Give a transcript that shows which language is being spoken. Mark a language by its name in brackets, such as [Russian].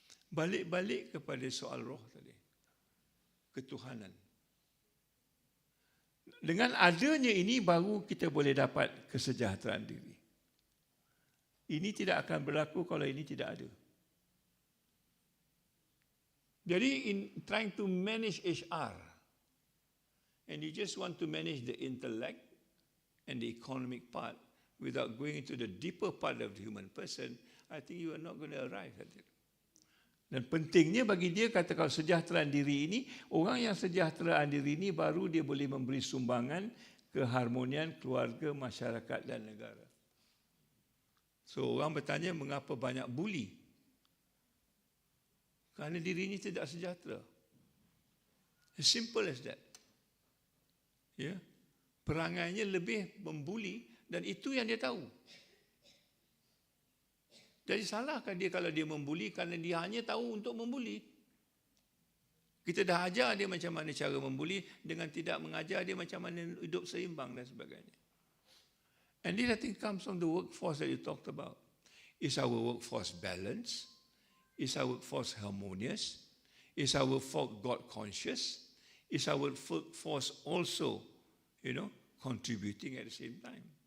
[Malay] Balik kepada soal roh tadi. Ketuhanan. Dengan adanya ini baru kita boleh dapat kesejahteraan diri. Ini tidak akan berlaku kalau ini tidak ada. [English] Jadi in trying to manage HR, and you just want to manage the intellect and the economic part without going into the deeper part of the human person, I think you are not going to arrive at it. [Malay] Dan pentingnya bagi dia, kata kalau sejahteraan diri ini, orang yang sejahteraan diri ini baru dia boleh memberi sumbangan keharmonian keluarga, masyarakat dan negara. So orang bertanya mengapa banyak buli? Kerana diri ini tidak sejahtera. [English] As simple as that. [Malay] Ya. Perangainya lebih membuli dan itu yang dia tahu. Jadi salahkan dia kalau dia membuli kerana dia hanya tahu untuk membuli. Kita dah ajar dia macam mana cara membuli dengan tidak mengajar dia macam mana hidup seimbang dan sebagainya. [English] And this I think comes from the workforce that you talked about. Is our workforce balanced? Is our workforce harmonious? Is our workforce God conscious? Is our workforce also, contributing at the same time?